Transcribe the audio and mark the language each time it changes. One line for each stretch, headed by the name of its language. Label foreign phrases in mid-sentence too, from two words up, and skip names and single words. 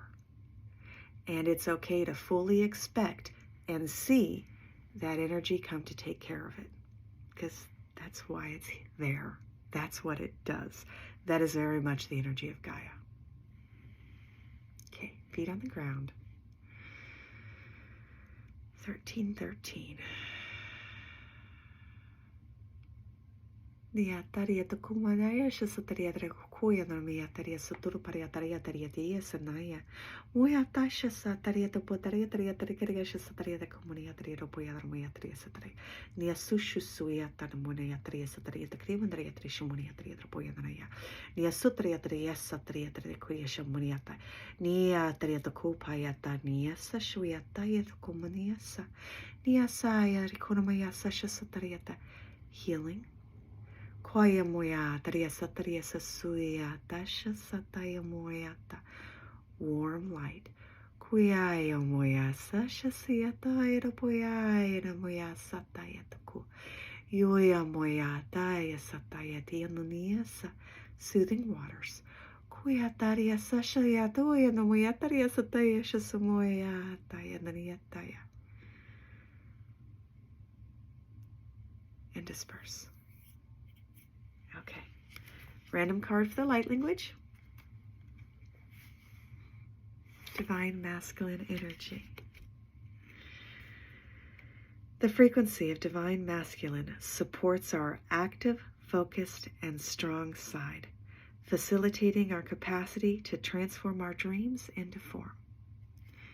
English: And it's okay to fully expect and see that energy come to take care of it. Because that's why it's there. That's what it does. That is very much the energy of Gaia. Okay, feet on the ground. 1313. Nia taria te kumanaya shasataria tre kuya na mia taria suturu paria taria dia sanaya. Muya tasha sataria te potaria taria taria shasataria te komunia taria ropoya na mia taria satare. Nia sushu suya tan munia taria sataria te kriman taria taria shumunia taria ropoya na ya. Nia sutaria taria sataria taria kuya shamunia ta. Nia taria te kupaya ta nia sa shuya taria te komunia sa. Nia saya rikonamaya sa shasataria ta healing. Koya moya taria sataria sasuya tasha sataya moyata warm light. Kuya moya sasha siata ira poya ira moya sataya taku. Yoya moya taya sataya dianuniasa soothing waters. Kuya taria sasha yatoya no moya taria sataya shasamoya taya naniataya. And disperse. Okay, random card for the light language. Divine masculine energy. The frequency of divine masculine supports our active, focused, and strong side, facilitating our capacity to transform our dreams into form.